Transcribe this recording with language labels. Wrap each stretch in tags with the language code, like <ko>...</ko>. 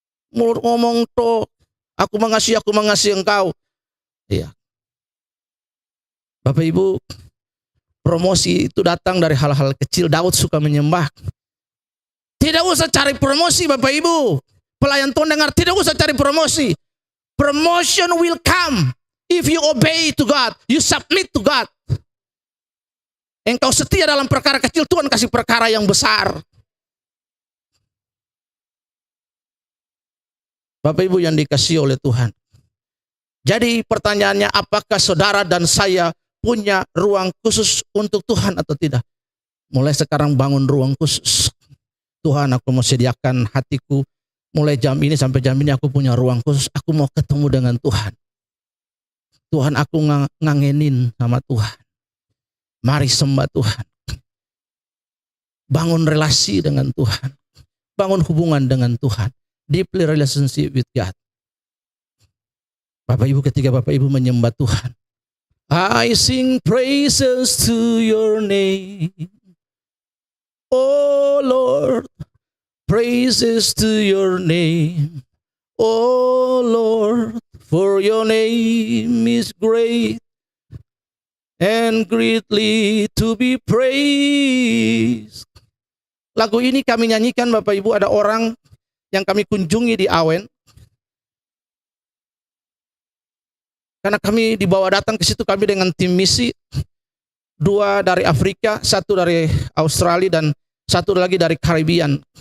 <id>Mulut ngomong tuh, aku mengasihi engkau. Iya. Bapak Ibu, promosi itu datang dari hal-hal kecil. Daud suka menyembah. Tidak usah cari promosi Bapak Ibu. Pelayan Tuhan dengar, tidak usah cari promosi.</id> <en>Promotion will come if you obey to God, you submit to God.</en> <id>Engkau setia dalam perkara kecil, Tuhan kasih perkara yang besar. Bapak Ibu yang dikasihi oleh Tuhan. Jadi pertanyaannya, apakah saudara dan saya punya ruang khusus untuk Tuhan atau tidak? Mulai sekarang bangun ruang khusus. Tuhan, aku mau sediakan hatiku. Mulai jam ini sampai jam ini aku punya ruang khusus. Aku mau ketemu dengan Tuhan. Tuhan, aku ngangenin sama Tuhan. Mari sembah Tuhan. Bangun relasi dengan Tuhan. Bangun hubungan dengan Tuhan.</id> <en>Deeply relationship with God.</en> <id>Bapak Ibu, ketika Bapak Ibu menyembah Tuhan,</id> <en>I sing praises to your name. Oh Lord, praises to your name. Oh Lord, for your name is great and greatly to be praised.</en> <id>Lagu ini kami nyanyikan Bapak Ibu, ada orang yang kami kunjungi di Awen. Karena kami dibawa datang ke situ, kami dengan tim misi. 2 dari Afrika, 1 dari Australia, dan 1 lagi dari Caribbean.</id>